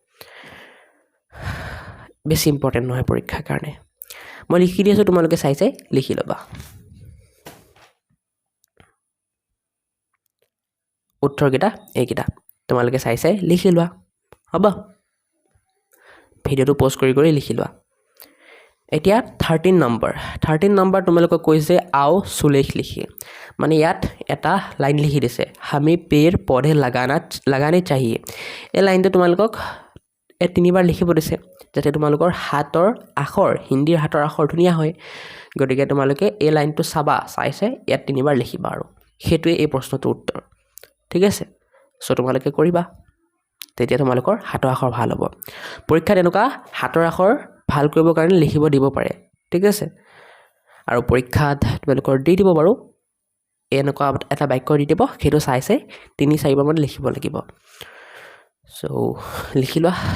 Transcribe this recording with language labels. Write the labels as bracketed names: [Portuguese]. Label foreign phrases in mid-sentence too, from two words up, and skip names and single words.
[Assamese] বেছি ইম্পৰ্টেণ্ট নহয় পৰীক্ষাৰ কাৰণে মই লিখি দিছোঁ তোমালোকে চাই লিখি ল'বা উত্তৰকেইটা এইকেইটা তোমালোকে চাই লিখি লোৱা হ'ব ভিডিঅ'টো প'জ কৰি লিখি লোৱা এতিয়া 13 নম্বৰ তোমালোকক কৈছে [Hindi] आओ सुलेख लिखिए [Assamese] মানে ইয়াত এটা লাইন লিখি দিছে [Hindi] हमें पेड़ पौधे लगाने चाहिए [Assamese] এই লাইনটো তোমালোকক তিনিবাৰ লিখিব দিছে যাতে তোমালোকৰ হাতৰ আখৰ হিন্দীৰ হাতৰ আখৰ ধুনীয়া হয় গতিকে তোমালোকে এই লাইনটো চাবা চাইছে ইয়াত তিনিবাৰ লিখিবা আৰু হেতুৱে এই প্ৰশ্নটোৰ উত্তৰ ঠিক আছে সো তোমালোকে কৰিবা তেতিয়া তোমালোকৰ হাতৰ আখৰ ভাল হ'ব পৰীক্ষাত এনেকুৱা হাতৰ আখৰ ভাল কৰিবৰ কাৰণে লিখিব দিব পাৰে ঠিক আছে আৰু পৰীক্ষাত তোমালোকৰ দি দিব বাৰু এনেকুৱা এটা বাক্য দি দিব সেইটো চাই 3-4 বাৰ মান লিখিব লাগিব সো লিখি লোৱা